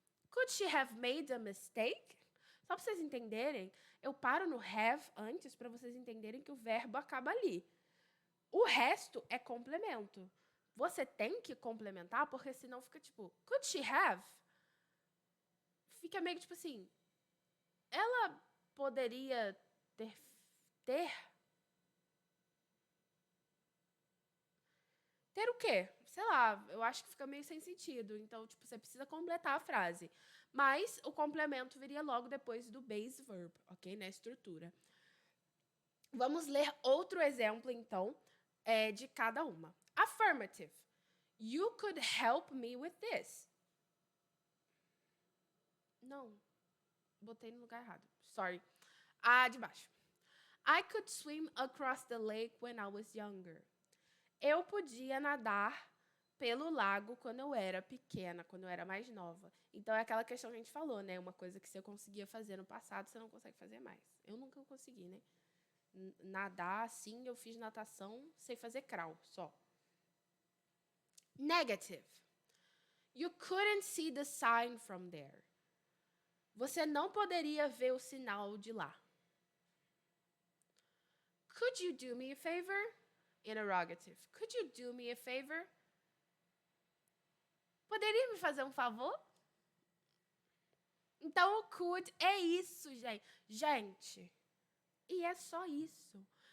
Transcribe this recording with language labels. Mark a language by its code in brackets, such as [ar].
[en] Could she have made a mistake? [pt] Só para vocês entenderem, eu paro no have antes para vocês entenderem que o verbo acaba ali. O resto é complemento. Você tem que complementar, porque senão fica tipo, [en] could she have? [pt] Fica meio que tipo assim, ela poderia ter o quê? Sei lá, eu acho que fica meio sem sentido. Então, tipo, você precisa completar a frase. Mas o complemento viria logo depois do base verb, ok? Na estrutura. Vamos ler outro exemplo, então, de cada uma. [en] Affirmative. You could help me with this. [pt] Não, botei no lugar errado. Sorry. De baixo. [en] I could swim across the lake when I was younger. [pt] Eu podia nadar pelo lago quando eu era pequena, quando eu era mais nova. Então, é aquela questão que a gente falou, né? Uma coisa que você conseguia fazer no passado, você não consegue fazer mais. Eu nunca consegui, né? Nadar, sim, eu fiz natação, sei fazer crawl, só. [en] Negative. You couldn't see the sign from there. [pt] Você não poderia ver o sinal de lá. [en] Could you do me a favor? Interrogative. Could you do me a favor? [pt] Poderia me fazer um favor? Então, o could é isso, gente. Gente, e é só isso.